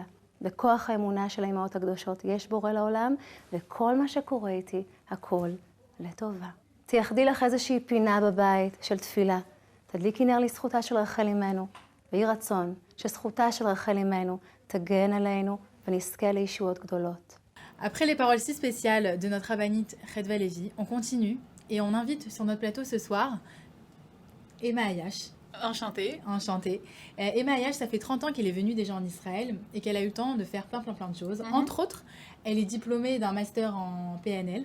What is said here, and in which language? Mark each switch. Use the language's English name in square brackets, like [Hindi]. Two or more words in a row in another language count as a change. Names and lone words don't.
[Hebrew] בכוח האמונה של האימהות הקדושות יש בורא לעולם, וכל מה שקורה איתי, הכל לטובה. תייחדי לך איזושהי פינה בבית של תפילה. תדליקי נר לזכותה של רחל אמנו, ויהי רצון שזכותה של רחל אמנו תגן עלינו ונזכה לישועות גדולות. [French] Après les paroles si spéciales de notre rabbinite Chedva Levi, on continue et on invite sur notre plateau ce soir Emma Ayash. Enchantée. Enchantée. Emma Ayash, ça fait 30 ans qu'elle est venue déjà en Israël et qu'elle a eu le temps de faire plein de choses. Entre autres, elle est diplômée d'un master en PNL.